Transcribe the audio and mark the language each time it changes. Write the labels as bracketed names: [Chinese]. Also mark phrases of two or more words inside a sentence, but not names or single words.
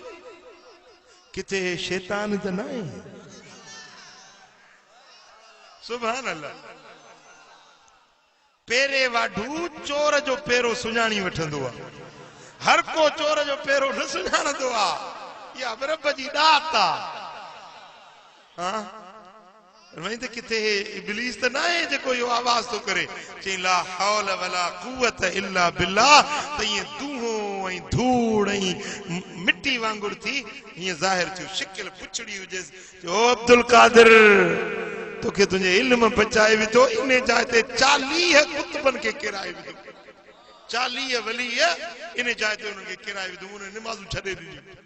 [Sindhi] किथे शैतान त न आहे? [Arabic] سبحان الله. [Sindhi] पेरे वाढू चोर जो पेरो सुञाणी वठंदो आहे, हर को चोर जो पेरो न सुञाणंदो आहे। या रब जी दात आ। हां वहीं त किथे इब्लीस त न आहे जेको यो आवाज तो करे, चई [Arabic] لا حول ولا قوة إلا بالله. [Sindhi] त ये दूहो ऐं धूड़ ऐं मिट्टी वांगुर थी ये ज़ाहिर थियो, शिकिल पुछड़ी हुजे। ओ अब्दुल कादिर, तोखे तुंहिंजे इल्म बचाए विधो, इन जाइ ते 40 कुतबन खे किराए विधो, 40 वली इन जाइ ते उन्हनि खे किराए विधो, उन निमाज़ूं छॾे ॾिनियूं।